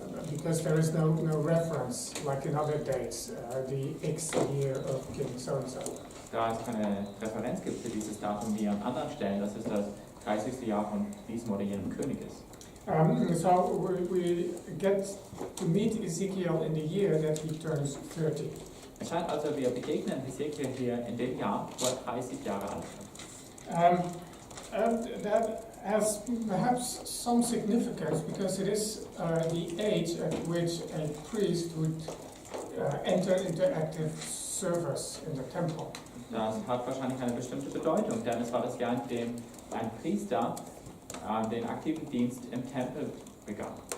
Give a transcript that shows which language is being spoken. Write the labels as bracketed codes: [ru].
[en] Because there is no reference like in other dates, the X year of King so-and-so. [de] Da es keine Referenz gibt für dieses Datum wie an anderen Stellen, dass es das 30. Jahr von diesem oder jenem König ist. [en] So we get to meet Ezekiel in the year that he turns 30. [de] Es scheint also, wir begegnen Hesekiel hier in dem Jahr, wo er 30 Jahre alt ist. [en] And that has perhaps some significance because it is the age at which a priest would enter into active service in the temple. [de] Das hat wahrscheinlich eine bestimmte Bedeutung, denn es war das Jahr, in dem ein Priester den aktiven Dienst im Tempel begann.